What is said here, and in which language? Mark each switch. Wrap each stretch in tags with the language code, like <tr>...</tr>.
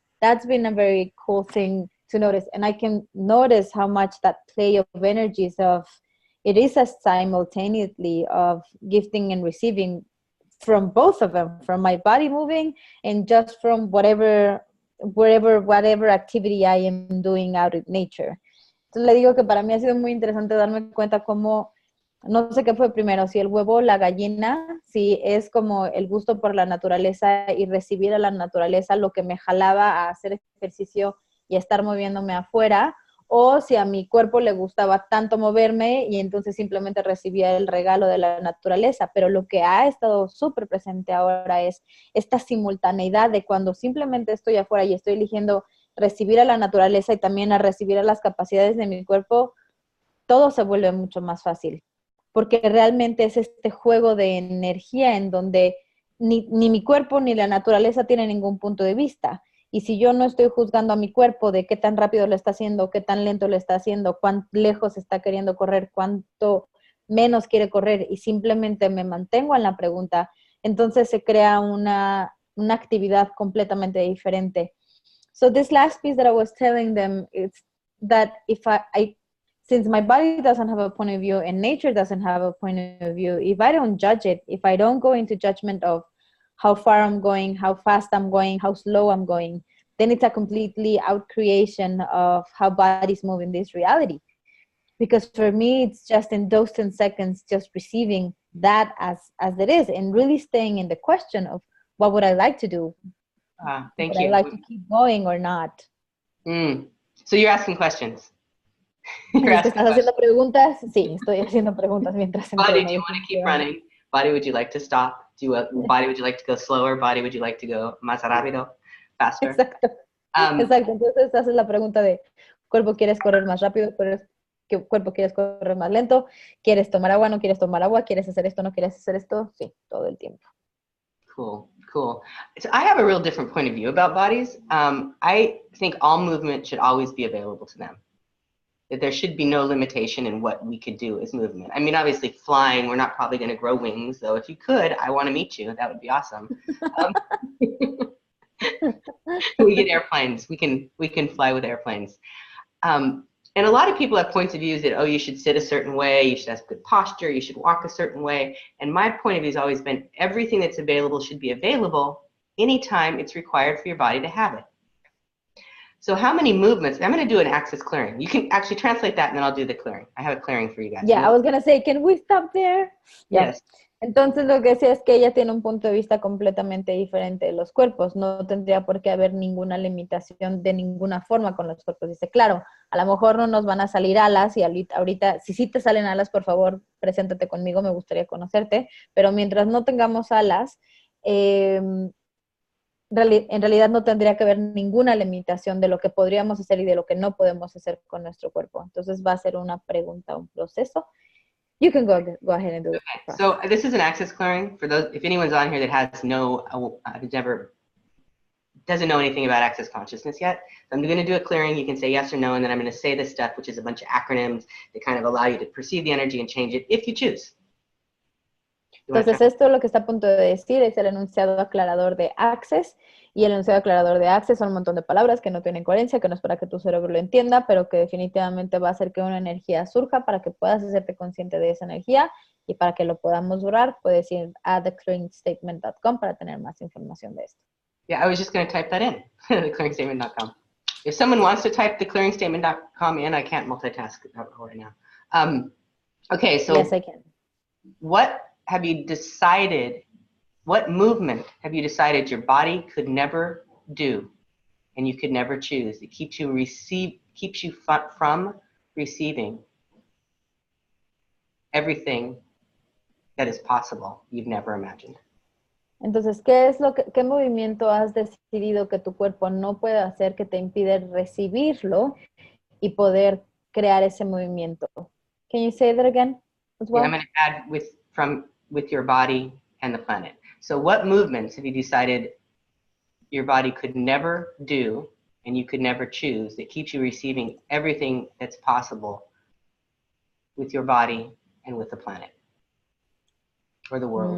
<en>That's been a very cool thing to notice, and I can notice how much that play of energies it is a simultaneously of gifting and receiving from both of them, from my body moving and just from whatever activity I am doing out in nature.</en> <es>Entonces le digo que para mí ha sido muy interesante darme cuenta cómo, no sé qué fue primero, si el huevo o la gallina, si es como el gusto por la naturaleza y recibir a la naturaleza lo que me jalaba a hacer ejercicio y estar moviéndome afuera, o si a mi cuerpo le gustaba tanto moverme y entonces simplemente recibía el regalo de la naturaleza. Pero lo que ha estado súper presente ahora es esta simultaneidad de cuando simplemente estoy afuera y estoy eligiendo recibir a la naturaleza y también a recibir a las capacidades de mi cuerpo, todo se vuelve mucho más fácil. Porque realmente es este juego de energía en donde ni mi cuerpo ni la naturaleza tienen ningún punto de vista. Y si yo no estoy juzgando a mi cuerpo de qué tan rápido lo está haciendo, qué tan lento lo está haciendo, cuán lejos está queriendo correr, cuánto menos quiere correr, y simplemente me mantengo en la pregunta, entonces se crea una actividad completamente diferente.</es> <en>So this last piece that I was telling them is that if since my body doesn't have a point of view and nature doesn't have a point of view, if I don't judge it, if I don't go into judgment of how far I'm going, how fast I'm going, how slow I'm going, then it's a completely out creation of how bodies move in this reality. Because for me, it's just in those 10 seconds, just receiving that as it is, and really staying in the question of what would I like to do? Thank Would I you. like to keep going or not? So you're asking questions. You're asking</en> <es>¿Estás haciendo preguntas? Sí, estoy haciendo preguntas mientras</es> <en>Body, do you want to keep running? Body, would you like to stop? Body, would you like to go slower? Body, would you like to go</en> <es>más rápido?</es> <en>Faster?</en> <es>Exacto. Exacto. Entonces haces la pregunta de, cuerpo, ¿quieres correr más rápido? Cuerpo, ¿quieres correr más lento? ¿Quieres tomar agua? ¿No quieres tomar agua? ¿Quieres hacer esto? ¿No quieres hacer esto? Sí, todo el tiempo.</es> <en>Cool, cool. So I have a real different point of view about bodies. I think all movement should always be available to them. That there should be no limitation in what we could do as movement. I mean, obviously flying, we're not probably going to grow wings, though if you could, I want to meet you. That would be awesome. We get airplanes. We can fly with airplanes. And a lot of people have points of views that, oh, you should sit a certain way, you should have good posture, you should walk a certain way. And my point of view has always been everything that's available should be available anytime it's required for your body to have it. So how many movements? I'm going to do an axis clearing. You can actually translate that and then I'll do the clearing. I have a clearing for you guys. Yeah, I was going to say, can we stop there? Yeah. Yes.</en> <es>Entonces lo que decía es que ella tiene un punto de vista completamente diferente de los cuerpos. No tendría por qué haber ninguna limitación de ninguna forma con los cuerpos. Dice, claro, a lo mejor no nos van a salir alas y ahorita, si sí te salen alas, por favor, preséntate conmigo, me gustaría conocerte. Pero mientras no tengamos alas, en realidad no tendría que haber ninguna limitación de lo que podríamos hacer y de lo que no podemos hacer con nuestro cuerpo. Entonces va a ser una pregunta, un proceso.</es> <en>You can go ahead and do it. Okay. So this is an access clearing for those, if anyone's on here that has doesn't know anything about access consciousness yet. So I'm going to do a clearing. You can say yes or no, and then I'm going to say this stuff, which is a bunch of acronyms that kind of allow you to perceive the energy and change it if you choose.</en> <es>Entonces esto lo que está a punto de decir es el enunciado aclarador de Access, y el enunciado aclarador de Access son un montón de palabras que no tienen coherencia, que no es para que tu cerebro lo entienda, pero que definitivamente va a hacer que una energía surja para que puedas hacerte consciente de esa energía, y para que lo podamos durar puedes ir a theclearingstatement.com para tener más información de esto.</es> <en>Yeah, I was just going to type that in, theclearingstatement.com. If someone wants to type theclearingstatement.com in, I can't multitask right now. Okay, so yes, I can. What have you decided, what movement have you decided your body could never do and you could never choose? It keeps you from receiving everything that is possible you've never imagined.</en> <es>Entonces, ¿qué movimiento has decidido que tu cuerpo no puede hacer que te impide recibirlo y poder crear ese movimiento?</es> <en>Can you say that again as well? Yeah, I'm going to add with your body and the planet. So what movements have you decided your body could never do and you could never choose that keeps you receiving everything that's possible with your body and with the planet or the world?</en>